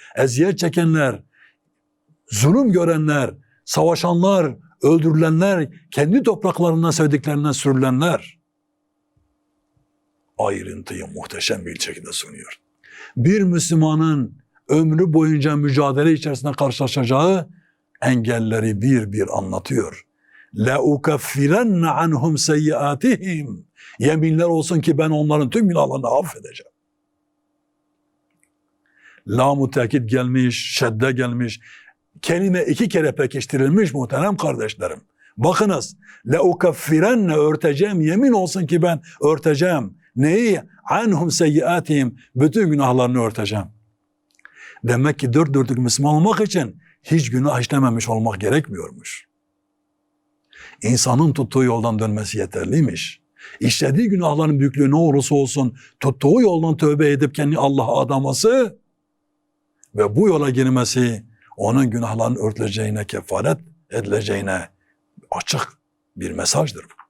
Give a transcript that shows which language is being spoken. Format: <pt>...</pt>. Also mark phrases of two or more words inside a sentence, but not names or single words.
<tr>Eziyet çekenler, zulüm görenler, savaşanlar, öldürülenler, kendi topraklarından sevdiklerinden sürülenler. Ayrıntıyı muhteşem bir şekilde sunuyor. Bir Müslümanın ömrü boyunca mücadele içerisinde karşılaşacağı engelleri bir anlatıyor.</tr> <ar>لَاُكَفِّرَنَّ عَنْهُمْ سَيِّئَاتِهِمْ,</ar> <tr>yeminler olsun ki ben onların tüm günahlarını affedeceğim. Lam-ı tekit gelmiş, şedde gelmiş. Kelime 2 kere pekiştirilmiş muhterem kardeşlerim. Bakınız, لَاُكَفِّرَنَّ, örteceğim, yemin olsun ki ben örteceğim. Neyi?</tr> <ar>عَنْهُمْ سَيِّئَاتِهِمْ,</ar> <tr>bütün günahlarını örteceğim. Demek ki dört dörtlük Müslüman olmak için hiç günah işlememiş olmak gerekmiyormuş. İnsanın tuttuğu yoldan dönmesi yeterliymiş. İşlediği günahların büyüklüğü ne olursa olsun tuttuğu yoldan tövbe edip kendi Allah'a adaması ve bu yola girmesi onun günahlarının örtüleceğine, kefaret edileceğine açık bir mesajdır.</tr>